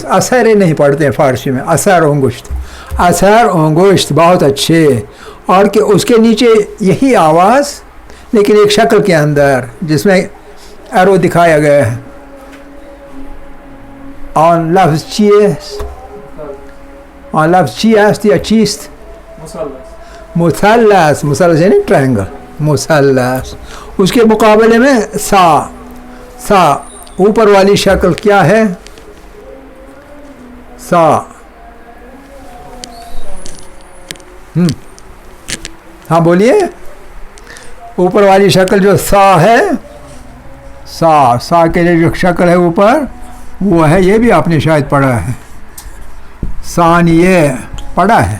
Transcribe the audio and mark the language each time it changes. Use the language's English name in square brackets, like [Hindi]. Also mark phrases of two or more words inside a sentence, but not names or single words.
[Urdu] اثر نہیں پڑھتے ہیں فارسی میں، [Persian] اثر انگشت. اثر انگشت [Urdu] بہت اچھے. اور کہ اس کے نیچے یہی آواز لیکن ایک شکل کے اندر جس میں ایرو دکھایا گیا ہے. [Persian] آن لفظ چیست؟ آن لفظ چی است یا چیست؟ [Urdu] مثلث. مثلث یعنی ٹرائنگل، مثلث. اس کے مقابلے میں سا اوپر والی شکل کیا ہے؟ سا. ہاں بولیے. اوپر والی شکل جو سا ہے، سا کے لیے جو شکل ہے اوپر وہ ہے, یہ بھی آپ نے شاید پڑھا ہے, ثانیہ پڑھا ہے.